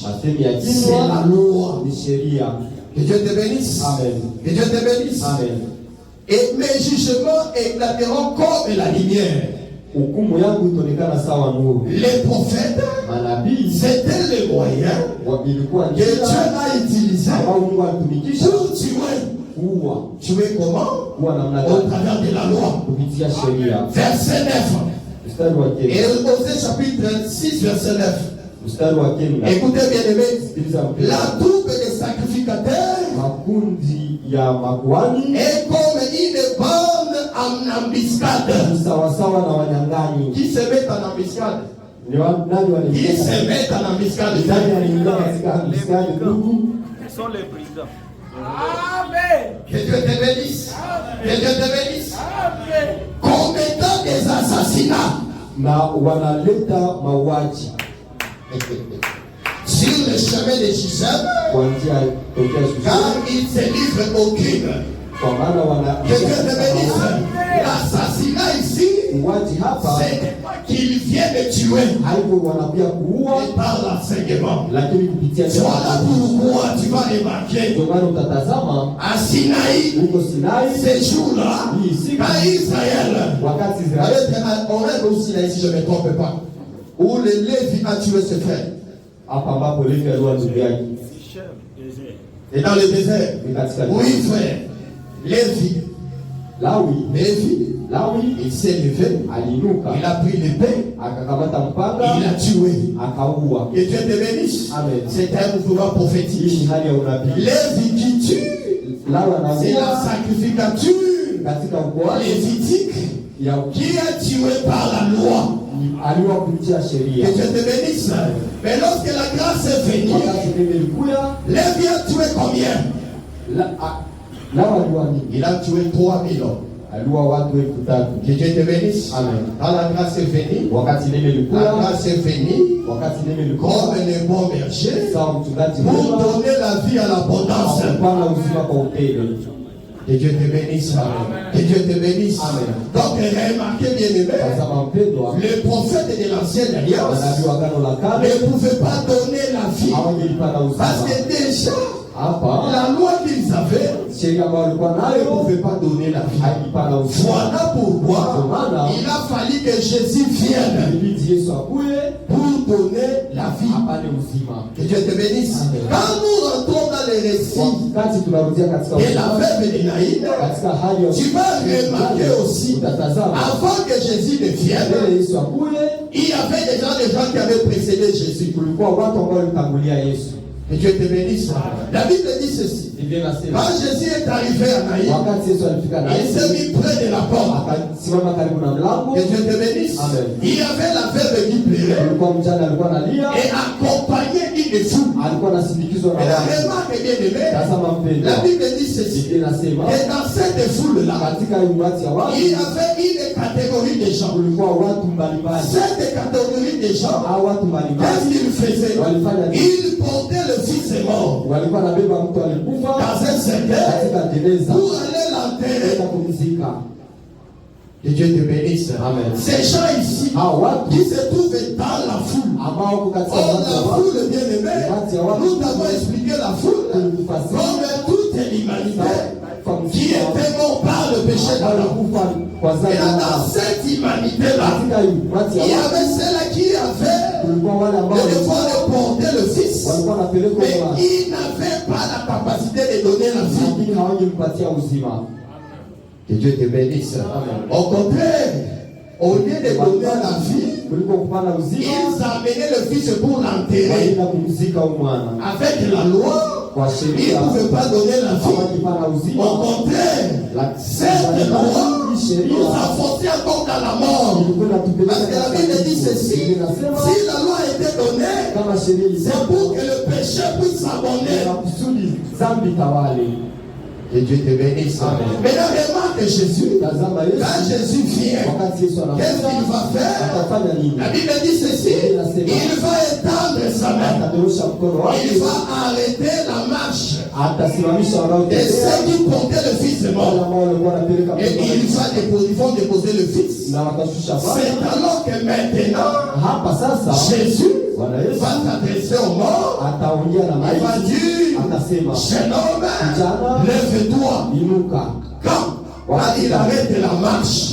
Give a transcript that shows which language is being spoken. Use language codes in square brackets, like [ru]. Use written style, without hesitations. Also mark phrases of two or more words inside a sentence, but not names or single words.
[sw] Masemi ya [fr] c'est la [sw] kinywa [fr] loi. [sw] ni sheria. [fr] Que Dieu te bénisse. Amen. Que Dieu te bénisse. Amen. Et mes jugements éclateront comme la lumière. [sw] Hukumu yangu itaonekana sawa nuru. [fr] Les prophètes, [sw] Manabii [fr] c'était le moyen [sw] ilikuwa [fr] que Dieu [sw] njia [fr] a utilisé [sw] ambao Mungu alitumikisha [fr] pour tuer. [sw] kuua. [fr] Tuer comment? [sw] Kuua namna [fr] Au [sw] gani? [fr] travers de la loi. [sw] Kupitia sheria. [fr] Verset 9. [sw] Mstari wa [fr] Et [sw] kenda. [fr] Osée chapitre 6, verset 9. [sw] Mstari wa kenda. [fr] Écoutez bien aimé. [sw] Sikiliza mpendwa. [fr] La troupe des sacrificateurs [sw] Makundi ya makuhani [fr] est comme une bande en embuscade. [sw] ni sawasawa na wanyang'anyi. [fr] Qui se met en embuscade? [sw] Nani [fr] Qui [sw] waliingia [fr] se [sw] katika- [fr] met en embuscade? [sw] nani aliingia katika mstari ndugu? [fr] Ils sont les brigands. Amen. Que Dieu te bénisse. Que Dieu te bénisse. Amen. Commettant des assassinats [sw] Na wanaleta mauaji [fr] sur le chemin de Shichem, [sw] kwa njia tokea Shusha, [fr] car ils se livrent au crime. [sw] kwa maana [fr] Que Dieu te bénisse. L'assassinat ici, [sw] mauaji hapa [fr] c'est qu'il vient de tuer [sw] haiko wanakuja kuua, [fr] et par l'enseignement. [sw] lakini kupitia [fr] Voilà pourquoi tu vas remarquer [sw] ndio maana utatazama [fr] à Sinaï, [sw] huko Sinai [fr] ces jours-là, quand Israël, [sw] wakati Israeli [fr] on est au Sinaï si je ne me trompe pas, où le Lévi a tué ses frères. [sw] hapa ambapo Levi aliua ndugu yake [fr] Sichem, désert. Et dans le désert, [sw] ni katika [fr] oui frère, Lévi, [sw] Lawi Lawi [fr] il s'est levé, [sw] aliinuka, [fr] il a pris l'épée, [sw] akakamata mpanga, [fr] il a tué. [sw] akaua. [fr] Que Dieu te bénisse. Amen. C'est un mouvement [sw] Hii [fr] prophétique. [sw] ni hali ya unabii. [fr] Les qui tuent, [sw] Lawa [fr] c'est la [sw] anaua [fr] sacrificature [sw] katika ukoaji [fr] lévitique [sw] ya [fr] qui est tué par la loi. [sw] aliwa kupitia sheria. [fr] Que Dieu te bénisse. Mais lorsque la grâce est venue, [sw] Wakati neno lilikuja, [fr] les biens tué combien? [sw] Lawa aliua nini? [fr] Il a tué 3000 hommes. [sw] Aliua watu 3000. [fr] Que Dieu te bénisse. Amen. Quand la grâce est venue, [sw] Wakati neno [fr] la [sw] lilikuja, [fr] grâce est venue [sw] wakati neno lilikuja, [fr] comme les bons bergers [sw] sawa mchungaji [fr] pour [sw] mwema [fr] donner la vie à l'abondance. [sw] kupana uzima kwa upendo. [fr] Que Dieu te bénisse. Amen. Que Dieu te bénisse. Amen. Donc, remarquez bien aimé, [sw] Tazama mpendwa, [fr] les prophètes de l'ancienne alliance [sw] manabii wa agano la kale [fr] ne pouvaient pas donner la vie. [sw] hawangelipata [fr] Parce [sw] uzima. [fr] que déjà, [sw] Hapa [fr] la loi qu'ils avaient [sw] sheria ambayo walikuwa [fr] ne [sw] nayo [fr] pouvait pas donner la vie. [sw] haikupana uzima. [fr] Voilà pourquoi [sw] Maana [fr] il a fallu que Jésus vienne [sw] ilibidi Yesu akuje [fr] pour donner la vie. [sw] apane uzima. [fr] Que Dieu te bénisse. Amen. Quand nous rentrons dans les récits [sw] Wakati tunarudia katika [fr] de la [sw] uzima, [fr] veuve de Naïn, [sw] katika hali ya [fr] tu vas remarquer aussi, [sw] utatazama [fr] avant que Jésus ne vienne, [sw] mbele Yesu akuje, [fr] il y avait déjà des gens qui avaient précédé Jésus. [sw] kulikuwa watu ambao walitangulia Yesu. [fr] Que Dieu te bénisse. La Bible dit ceci. [sw] Biblia inasema [fr] Quand Jésus est arrivé à Naïn, [sw] wakati Yesu alifika na [fr] il s'est mis près de la porte. [sw] akasimama karibu na mlango, [fr] Que Dieu te bénisse. Amen. Il y avait la veuve qui pleurait [sw] kulikuwa mjane alikuwa analia, [fr] et accompagnait une foule. [sw] alikuwa anasindikizwa na [fr] Et la [sw] watu. [fr] remarque bien aimé, [sw] Tazama mpendwa, [fr] la Bible dit ceci. [sw] Biblia inasema [fr] Et dans cette foule-là, [sw] katika umati ya watu [fr] il y avait une catégorie de gens. [sw] kulikuwa watu mbalimbali. [fr] Cette catégorie de gens, [sw] Hao watu [fr] qu'est-ce [sw] mbalimbali [fr] qu'ils faisaient? [sw] walifanya nini? [fr] Ils portaient le fils mort [sw] Walikuwa nabeba mtu alikufa [fr] dans un cercueil [sw] katika jeneza [fr] pour aller l'enterrer. [sw] kwenda kumzika. [fr] Que Dieu te bénisse. Amen. Ces gens ici [sw] Hao watu [fr] qui se trouvent dans la foule. [sw] ambao wako katika [fr] Or, [sw] umati [fr] la [sw] wa watu, [fr] foule bien aimée, nous avons expliqué la foule comme toute l'humanité qui était mort par le péché d'Adam. [sw] walikufa kwa [fr] Et [sw] dhambi [fr] là, [sw] ya [fr] dans [sw] Adamu. [fr] cette humanité-là, [sw] Katika umati [fr] il y [sw] ya watu [fr] avait ceux-là qui avaient [sw] kulikuwa wale ambao [fr] le devoir de porter le fils, [sw] walikuwa wanapelekwa [fr] mais [sw] kwa [fr] ils n'avaient pas la capacité de donner la vie. [sw] lakini hawangempatia uzima. [fr] Que Dieu te bénisse. Au contraire, au lieu de donner la vie, [sw] Kuliko kupana uzima, [fr] ils amenaient le fils pour l'enterrer. [sw] walienda kumzika huyu mwana. [fr] Avec la loi, [sw] Kwa [fr] ils ne [sw] sheria [fr] pouvaient pas donner la vie. [sw] hawakupana [fr] Au [sw] uzima. [fr] contraire, cette loi nous a forcés encore dans la mort. Parce que la Bible dit ceci, si la loi était donnée, [sw] Kama sheria [fr] c'est pour que le péché puisse [sw] na [fr] s'abonner. [sw] kusudi dhambi tawale. [fr] Que Dieu te bénisse. Amen. Maintenant, remarque Jésus. [sw] Tazama [fr] Quand [sw] Yesu, [fr] Jésus vient, [sw] wakati Yesu [fr] qu'est-ce qu'il [sw] anakuja, [fr] va faire? [sw] atafanya nini? [fr] La Bible dit ceci, il va étendre sa main. [sw] Atanyorosha mkono [fr] Il [sw] wake, [fr] va arrêter la marche [sw] atasimamisha [fr] de [sw] wanaotembea, [fr] ceux qui portaient le fils [sw] wale [fr] mort. [sw] ambao walikuwa wanapeleka [fr] Et [sw] mkono [fr] ils vont déposer le fils. [sw] na watashusha [fr] C'est [sw] baba. [fr] alors que maintenant, [sw] Hapa sasa [fr] Jésus [sw] Bwana Yesu [fr] va s'adresser aux morts. [sw] ataongea na [fr] Il va [sw] maiti, [fr] dire, [sw] atasema [fr] jeune homme, [sw] kijana, [fr] lève-toi. [sw] inuka. [fr] Quand il arrête la marche,